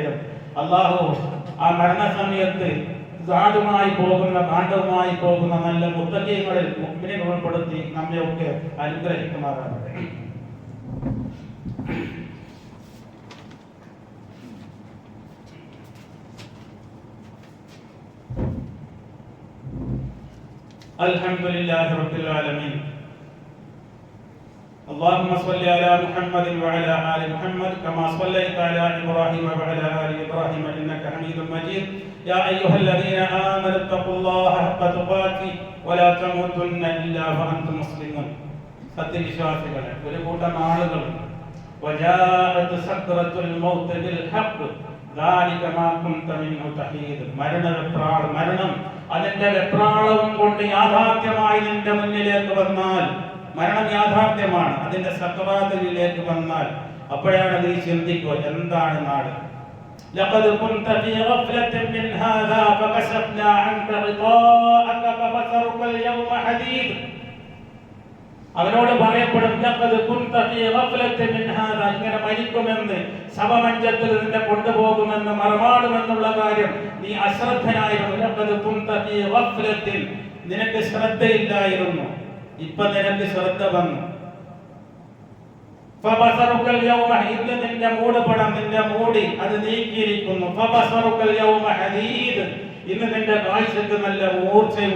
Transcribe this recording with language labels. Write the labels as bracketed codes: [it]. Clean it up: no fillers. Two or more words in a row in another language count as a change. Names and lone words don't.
[ml] അള്ളാഹു ആ മരണസമയത്ത് സാധുമായി പോകുന്ന, കാണ്ഡവുമായി പോകുന്ന നല്ല മുത്തഖീങ്ങളിൽ മുഅ്മിനീൻ ഉൾപ്പെടുത്തി നമ്മയൊക്കെ അനുഗ്രഹിക്കുമാറാകട്ടെ. [ar] الحمد لله رب العالمين. اللهم صل على محمد وعلى آل محمد كما صليت على إبراهيم وعلى آل إبراهيم إنك حميد مجيد. يا أيها الذين آمنوا اتقوا الله حق تقاته ولا تموتن إلا وأنتم مسلمون. [ml] സത്യവിശ്വാസികളെ, ഒരു കൂട്ടം ആളുകൾ [ar] وجاءت سكرة الموت بالحق ذلك ما كنت منه تحيد. [ml] മരണം അതിന്റെ വെപ്രാളവും കൊണ്ട് യാഥാർത്ഥ്യമായി നിന്റെ മുന്നിലേക്ക് വന്നാൽ, മരണം യാഥാർത്ഥ്യമാണ്, അതിന്റെ സക്രാത്തിലേക്ക് വന്നാൽ അപ്പോഴാണ് നീ ചിന്തിക്കുക, എന്താണ് നാട്? [ar] لقد كنت في غفلة من هذا فكشفنا عنك غطاءك فبصرك اليوم حديد. [ml] അവനോട് പറയപ്പെടും, [ar] لقد كنت في غفلة من هذا, [ml] ഇങ്ങനെ മരിക്കുമെന്ന്, ശവമഞ്ചത്തിൽ നിന്നെ കൊണ്ടുപോകുമെന്ന്, മറമാടുമെന്നുള്ള കാര്യം നീ അശ്രദ്ധനായിരുന്നു. [ar] لقد كنت في غفلة, [ml] നിനക്ക് ശ്രദ്ധയില്ലായിരുന്നു, ഇപ്പൊ നിനക്ക് ശ്രദ്ധ വന്നു. [ar] فبصرك اليوم, [ml] ഇന്ന് നിന്റെ മൂടുപടം, നിന്റെ മൂടി അത് നീക്കിയിരിക്കുന്നു. [ar] فبصرك اليوم حديد, [ml] ഇന്ന് നിന്റെ കാഴ്ചക്ക് നല്ല മൂർച്ചയുണ്ട്.